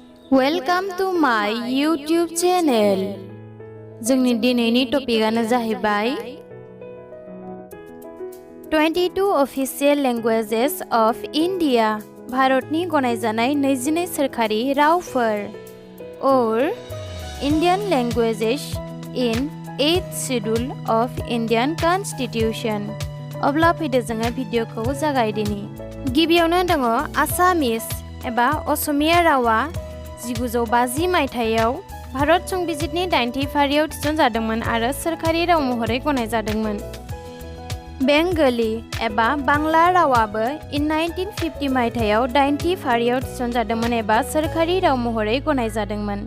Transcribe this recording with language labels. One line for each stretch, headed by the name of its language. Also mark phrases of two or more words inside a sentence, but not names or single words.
English: Welcome to my YouTube channel.
Bodo: जोंनि दिनैनि टपिकआनो जाहैबाय
English: 22 official languages of India,
Bodo: भारतनि गनायजानाय 22 सोरखारि रावफोर
English: और Indian languages in 8th schedule of Indian Constitution.
Bodo: अब्ला फैदो जोङो भिडिअखौ जागायदिनि। गिबियावनो दङ आसामिस एबा असमिया रावा 1950 मायथाइयाव भारत संबिजितनि 8थि फारियाव थिसनजादोंमोन आरो सोरखारि राव महरै गनायजादोंमोन। बेंगली एबा बांला रावाबो 1950 मायथाइयाव 8थि फारियाव थिसनजादोंमोन एबा सोरखारि राव महरै गनायजादोंमोन।